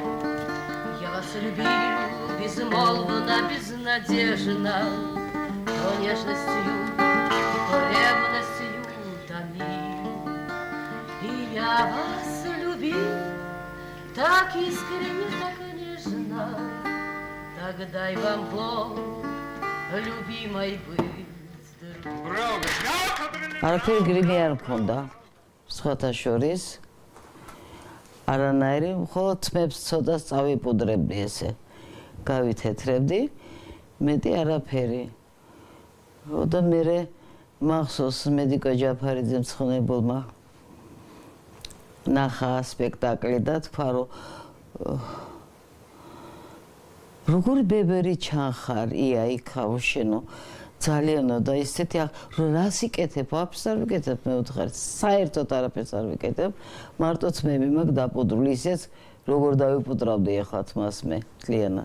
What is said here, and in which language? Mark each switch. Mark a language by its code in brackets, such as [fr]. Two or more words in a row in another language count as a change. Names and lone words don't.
[ru] Я вас любил безмолвно, безнадежно, то нежностью, то ревностью томил. И я вас любил так искренне, так нежно. Так дай вам Бог, любимой, быть здоровой. [ka] არაფერი გრიმი არ მქონდა, სხვათა შორის. არანაირი, მხოლოდ თმებს ცოტა წავიპუდრებდი ესე. გავითეთრებდი, მეტი არაფერი. და მერე მახსოვს მედიკო ჯაფარიძე მცხონებელმა ნახა სპექტაკლი და თქვა რომ როგორი ბებერი ჩანხარ ია იქაო შენო ძალიანო და ისეთი რომ რას იკეთებ, ვაფშე არ ვიკეთებ მე ვთხარ, საერთოდ არაფერს არ ვიკეთებ, მარტო თმები მაქვს დაპუდრული, ისეც როგორ დავიპუდრავდი ახლა თმას მე კლიანად.